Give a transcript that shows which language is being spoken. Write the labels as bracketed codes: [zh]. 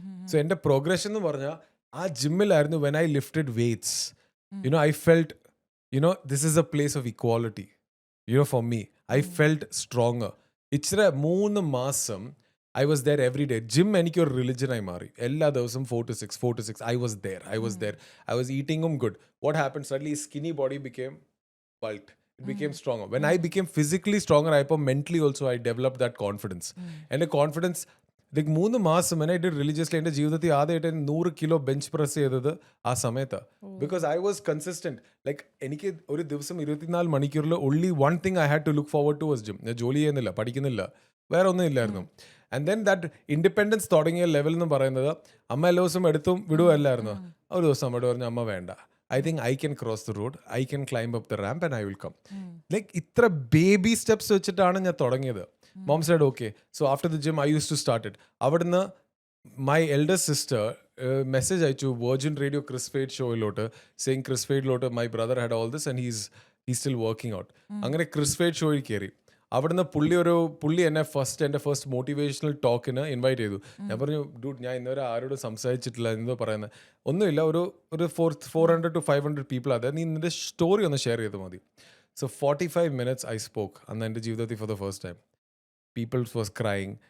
[ml] So എൻ്റെ progression എന്ന് പറഞ്ഞാൽ ആ ജിമ്മിലായിരുന്നു. [en] When I lifted weights, I felt this is a place of equality. For me I felt stronger. [ml] ഇച്ചിരി 3 മാസം [en] I was there every day. [ml] Gym എനിക്കൊരു റിലിജനായി മാറി. എല്ലാ ദിവസവും [en] 4 to 6 I was there. I was ഈറ്റിംഗും good. What happen? Suddenly skinny body became bulked. It became stronger. When I became physically stronger, mentally also I developed that confidence. And the confidence, like [ml] 3 മാസം [en] when I did religiously, [ml] എൻ്റെ ജീവിതത്തിൽ ആദ്യമായിട്ട് 100 kilo bench press ചെയ്തത് ആ സമയത്ത്. [en] Because I was consistent. [ml] Like എനിക്ക് ഒരു ദിവസം 24 മണിക്കൂറിൽ [en] only one thing I had to look forward to was gym. [ml] ഞാൻ ജോലി ചെയ്യുന്നില്ല, പഠിക്കുന്നില്ല, വേറെ ഒന്നും ഇല്ലായിരുന്നു. [en] and then that independence [ml] തുടങ്ങിയ ലെവൽ എന്ന് പറയുന്നത് അമ്മ എല്ലാ ദിവസവും എടുത്തും വിടുവല്ലായിരുന്നു. ഒരു ദിവസം അമ്മയോട് പറഞ്ഞു, അമ്മ വേണ്ട, [en] I think I can cross the road, I can climb up the ramp and I will come. [ml] Like ഇത്ര ബേബി സ്റ്റെപ്സ് വെച്ചിട്ടാണ് ഞാൻ തുടങ്ങിയത്. [en] Mom said okay. So after the gym I used to start it. അവിടുന്ന് my elder sister message അയച്ചു Virgin Radio Chris Fade ഷോയിലോട്ട്, saying Chris Fadeലോട്ട് my brother had all this and he's still working out. [ml] അങ്ങനെ Chris Fade ഷോയിൽ കയറി. അവിടുന്ന് പുള്ളി എന്നെ എൻ്റെ first motivational ടോക്കിന് invite ചെയ്തു. ഞാൻ പറഞ്ഞു ഡൂഡ്, ഞാൻ ഇന്നുവരെ ആരോടും സംസാരിച്ചിട്ടില്ല, എന്തോ പറയുന്നത് ഒന്നുമില്ല, ഒരു 400 to 500 പീപ്പിൾ അതെ, നീ നിന്റെ സ്റ്റോറി ഒന്ന് ഷെയർ ചെയ്ത് മതി. [en] so 45 minutes I spoke [ml] അന്ന് എൻ്റെ ജീവിതത്തിൽ [en] For the first time. People was crying.